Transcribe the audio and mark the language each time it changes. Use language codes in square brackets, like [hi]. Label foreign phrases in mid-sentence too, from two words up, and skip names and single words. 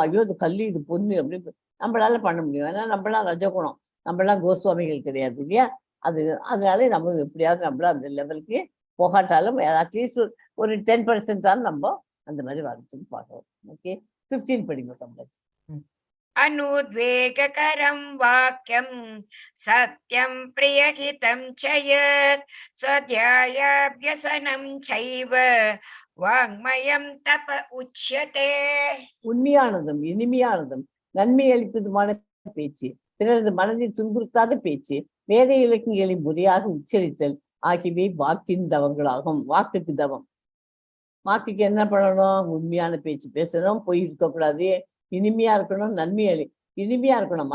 [ta] ஐயோ இது கல்லு, இது பொண்ணு அப்படின்னு நம்மளால பண்ண முடியும். ஏன்னா நம்மளாம் ரஜகுணம், நம்மளாம் கோஸ்வாமிகள் கிடையாது இல்லையா? அதனால நம்ம எப்படியாவது நம்மள அந்த லெவலுக்கு போகாட்டாலும் அட்லீஸ்ட் ஒரு 10% தான் நம்ம அந்த மாதிரி வரத்துக்கு பார்க்கணும். ஓகே, 15 படிங்க கம்ப்ளீட். [sa] अनुद्वेगकरं वाक्यं सत्यं प्रियहितं च यत् स्वाध्यायाभ्यसनं चैव वाङ्मयं तप उच्यते. [ta] உண்மையானதும் இனிமையானதும் நன்மை அளிப்பதுமான பேச்சு, பிறரது மனதை துன்புறுத்தாத பேச்சு, வேத இலக்கியங்களை முறையாக உச்சரித்தல் ஆகியவை வாக்கின் தவங்களாகும். வாக்குக்கு தவம். வாக்குக்கு என்ன பண்ணணும்? உண்மையான பேச்சு பேசணும், பொய் இருக்கக்கூடாது, இனிமையா இருக்கணும், இனிமையா இருக்கணும்.